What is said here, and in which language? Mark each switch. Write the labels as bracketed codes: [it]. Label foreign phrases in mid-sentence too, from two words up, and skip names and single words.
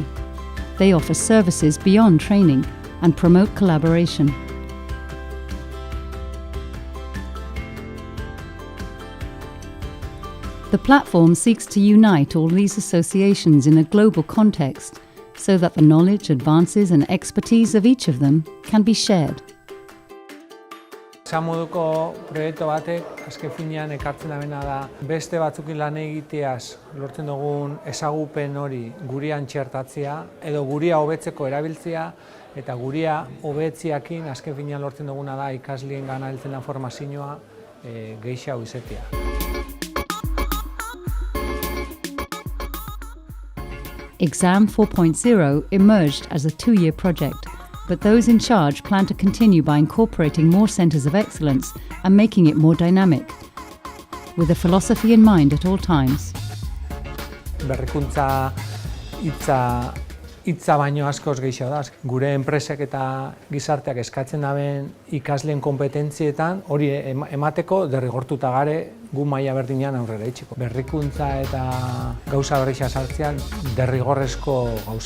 [en] They offer services beyond training and promote collaboration. The platform seeks to unite all these associations in a global context so that the knowledge, advances and expertise of each of them can be shared. [eu] Esan moduko proiektu batek azken finean ekartzen dabena da beste batzukin lan egiteaz lortzen dugun ezagupen hori gurean txertatzea edo gurea hobetzeko erabiltzea eta gurea hobetziakin azken finean lortzen duguna da ikasleen gana heltzen da formazioa gehiago izatea. [en] Exam 4.0 emerged as a 2-year project, but those in charge plan to continue by incorporating more centres of excellence and making it more dynamic, with a philosophy in mind at all times. [eu] Berrikuntza hitza baino askoz gehiago da. Gure enpresek eta gizarteak eskatzen daben ikasleen kompetentzietan hori emateko derrigortuta gare gu maila berdinean aurrera itxiko. Berrikuntza eta gauza berrixa sartzean derrigorrezko gauza bada.